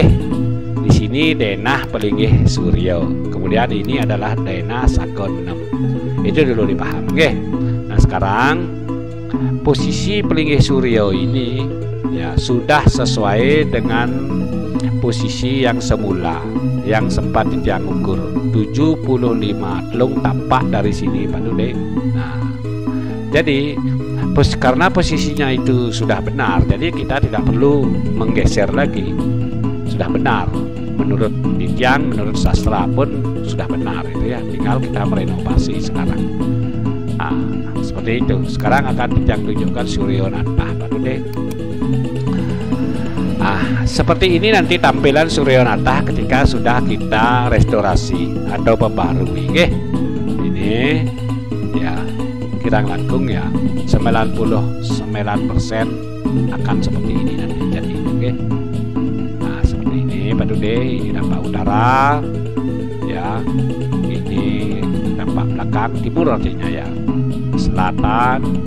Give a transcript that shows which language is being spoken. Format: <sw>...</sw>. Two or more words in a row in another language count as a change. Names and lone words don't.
<id>Di sini denah Pelinggih Suryo. Kemudian ini adalah denah Sake 6. Itu dulu dipaham, nggih. Nah, sekarang posisi Pelinggih Suryo ini ya sudah sesuai dengan posisi yang semula yang sempat Dijang ukur 75</id> <ban>telung tapak</ban> <id>dari sini Pak Dude. Nah, jadi karena posisinya itu sudah benar, jadi kita tidak perlu menggeser lagi. Sudah benar menurut Dijang, menurut sastra pun sudah benar itu ya. Tinggal kita merenovasi sekarang. Nah, seperti itu. Sekarang akan Dijang tunjukkan Suryo Natah Pak Dude. Seperti ini nanti tampilan Suryo Natah ketika sudah kita restorasi atau perbarui. Ini ya</id> <ban>kirang langkung</ban> <id>ya 99% akan seperti ini nanti jadi. Nah, seperti ini Pak Dude. Ini dampak utara ya, ini dampak belakang timur artinya ya, selatan.</id>